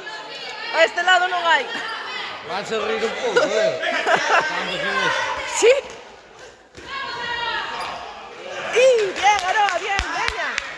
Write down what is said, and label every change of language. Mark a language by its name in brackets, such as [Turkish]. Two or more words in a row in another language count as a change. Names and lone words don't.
[Galician] Para este lado non hai. Vanse a rir un pouco, Sí. [Spanish] Bien, Aroa, bien, [Galician] veña.